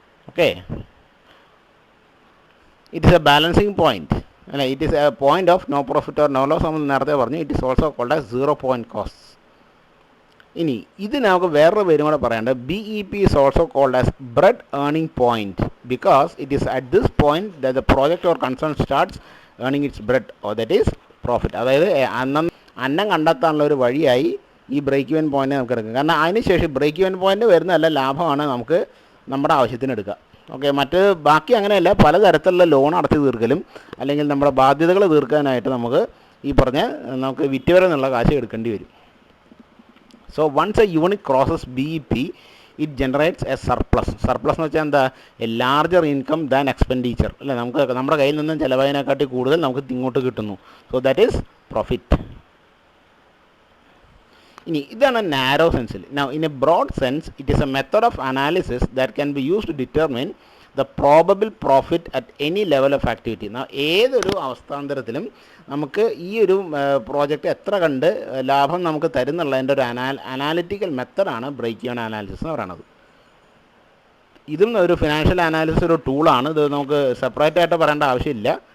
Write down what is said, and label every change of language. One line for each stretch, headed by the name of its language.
English: Okay, it is a balancing point. അല്ല, it is a point of no profit or no loss
Malayalam: നമ്മൾ നേരത്തെ പറഞ്ഞു.
English: It is also called as 0 point costs.
Malayalam: ഇനി ഇത് നമുക്ക് വേറൊരു പേരും കൂടെ പറയേണ്ടത്
English: BEP is also called as bread earning point because it is at this point that the project or concern starts earning its bread or that is profit.
Malayalam: അതായത് അന്നം കണ്ടെത്താനുള്ള ഒരു വഴിയായി ഈ ബ്രേക്ക് ഇവൻ പോയിന്റ് നമുക്ക് എടുക്കാം. കാരണം അതിനുശേഷം ബ്രേക്ക് ഇവൻ പോയിന്റ് വരുന്നതല്ല ലാഭമാണ് നമുക്ക് നമ്മുടെ ആവശ്യത്തിന് എടുക്കുക. ഓക്കെ, മറ്റ് ബാക്കി അങ്ങനെയല്ല, പലതരത്തിലുള്ള ലോൺ അടച്ചു തീർക്കലും അല്ലെങ്കിൽ നമ്മുടെ ബാധ്യതകൾ തീർക്കാനായിട്ട് നമുക്ക് ഈ പറഞ്ഞ നമുക്ക് വിറ്റ് വരെ എന്നുള്ള കാശ് എടുക്കേണ്ടി വരും.
English: So once a unit crosses BEP, it generates a surplus. Surplus
Malayalam: എന്ന് വെച്ചാൽ എന്താ?
English: A larger income than expenditure.
Malayalam: അല്ലേ, നമുക്ക് നമ്മുടെ കയ്യിൽ നിന്നും ചിലവായതിനെക്കാട്ടി കൂടുതൽ നമുക്ക് ഇങ്ങോട്ട് കിട്ടുന്നു.
English: So that is profit.
Malayalam: ഇനി ഇതാണ് narrow സെൻസിൽ.
English: Now in a broad sense, it is a method of analysis that can be used to determine the probable profit at any level of activity.
Malayalam: ഏതൊരു അവസ്ഥാന്തരത്തിലും നമുക്ക് ഈ ഒരു പ്രോജക്റ്റ് എത്ര കണ്ട് ലാഭം നമുക്ക് തരുന്നുള്ളതിൻ്റെ ഒരു അനാലിറ്റിക്കൽ മെത്തഡാണ് ബ്രേക്ക് ഈവൻ അനാലിസിസ് എന്ന് പറയുന്നത്. ഇതും ഒരു ഫിനാൻഷ്യൽ അനാലിസിസ് ഒരു ടൂളാണ്. ഇത് നമുക്ക് സെപ്പറേറ്റ് ആയിട്ട് പറയേണ്ട ആവശ്യമില്ല.